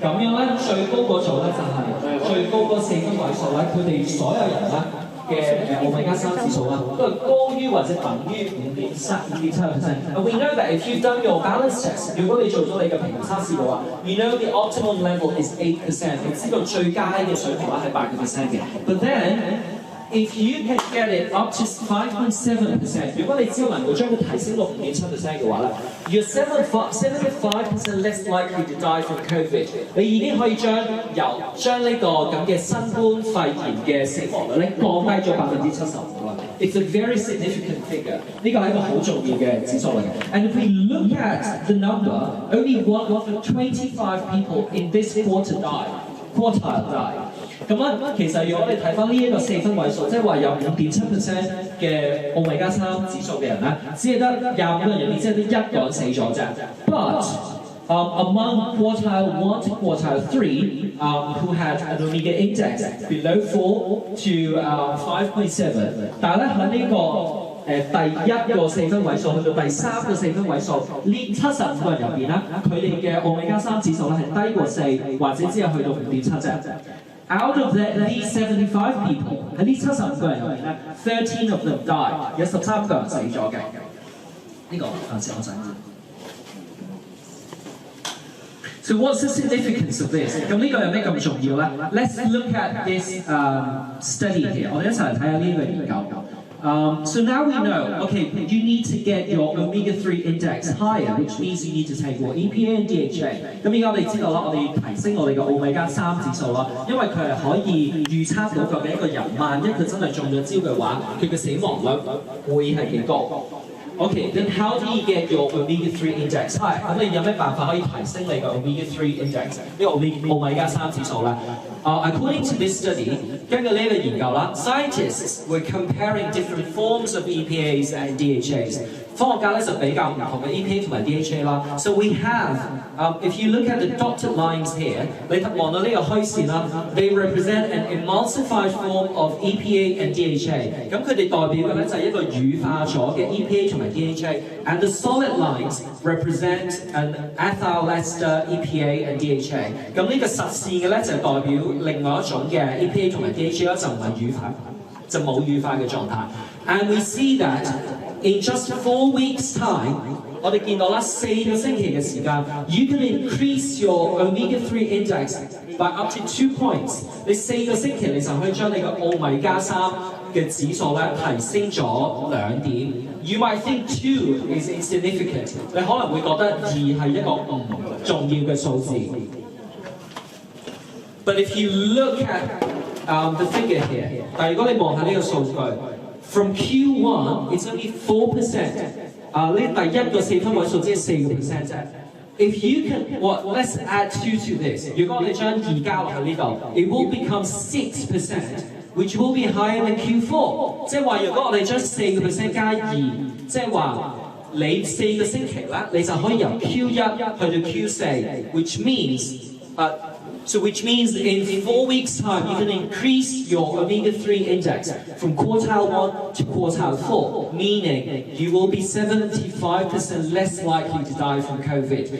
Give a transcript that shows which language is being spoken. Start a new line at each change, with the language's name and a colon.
Cantonese: 咁樣咧，最高嗰組咧就係最高嗰4分位數咧，佢哋所有人咧嘅奧米加3指數啦，都係高於或者等於5.7%。
English: We know that if you've done your balance test，
Cantonese: 如果你做咗你嘅平衡測試嘅話
English: ，you know the optimum level is 8%，
Cantonese: 你知道最佳嘅水平咧係8%嘅。
English: But then，if you can get it up to 5.7%，
Cantonese: 如果你只要能夠將佢提升到5.7% 嘅話咧
English: ，you're 75% less likely to die from COVID。
Cantonese: 你已經可以將呢個咁嘅新冠肺炎嘅死亡率咧降低咗75%啦。
English: It's a very significant figure。
Cantonese: 呢個係一個好重要嘅指數嚟嘅。
English: And if we look at the number, only 1 of 25 people in this quartile die。
Cantonese: 咁咧，其實如果你睇翻呢一個4分位數，即係話有5.7% 嘅奧米加3指數嘅人咧，只係得25個人入面，只係得1個人死咗啫。
English: But among quartile 1 to quartile 3, who had an omega index below 4 to 5.7，
Cantonese: 但係咧喺呢個第1個4分位數去到第3個4分位數，呢75個人入邊咧，佢哋嘅奧米加3指數咧係低過4，或者只係去到5.7啫。
English: Out of these 75 people，
Cantonese: 喺呢75個人入面咧
English: ，13 of them died，
Cantonese: 有13個人死咗嘅。呢個先我想知。
English: So what's the significance of this？
Cantonese: 咁呢個有咩咁重要咧
English: ？Let's look at this study here。
Cantonese: 我哋一齊嚟睇下呢個研究。
English: So now we know, okay, you need to get your omega-3 index higher, which means you need to take more EPA and DHA。
Cantonese: 咁而家我哋知道啦，我哋要提升我哋嘅奧米加3指數啦，因為佢係可以預測到究竟一個人萬一佢真係中咗招嘅話，佢嘅死亡率會係幾高。
English: Okay, then how do you get your omega-3 index high？
Cantonese: 咁你有咩辦法可以提升你嘅 omega-3 index？呢個奧米加3指數咧？
English: According to this study，
Cantonese: 根據呢個研究啦
English: ，scientists were comparing different forms of EPAs and DHAs。
Cantonese: 科學家咧就比較唔同嘅 EPA 同埋 DHA 啦。
English: So we have，if you look at the dotted lines here，
Cantonese: 你望到呢個虛線啦
English: ，they represent an emulsified form of EPA and DHA。
Cantonese: 咁佢哋代表嘅咧就係一個乳化咗嘅 EPA 同埋 DHA。
English: And the solid lines represent an ethyl ester EPA and DHA。
Cantonese: 咁呢個實線嘅咧就係代表另外一種嘅 EPA 同埋 DHA 咧就唔係乳化，就冇乳化嘅狀態。
English: And we see that in just 4 weeks' time，
Cantonese: 我哋見到啦4個星期嘅時間
English: ，you can increase your omega-3 index by up to 2 points。
Cantonese: 你4個星期你就可以將你嘅奧米加3嘅指數咧提升咗2點。
English: You might think 2 is insignificant，
Cantonese: 你可能會覺得2係一個唔重要嘅數字。
English: But if you look at the figure here，
Cantonese: 但如果你望下呢個數據
English: ，from Q1 it's only 4%。
Cantonese: 呢第一個4分位數只係4%啫。
English: If you can，let's add 2 to this。
Cantonese: 如果我哋將2加落去呢度
English: ，it will become 6%，which will be higher than Q4。
Cantonese: 即係話，如果我哋將4%加2，即係話你4個星期咧，你就可以由 Q1 去到 Q4，
English: which means，which means in 4 weeks' time, you can increase your omega-3 index from quartile 1 to quartile 4, meaning you will be 75% less likely to die from COVID。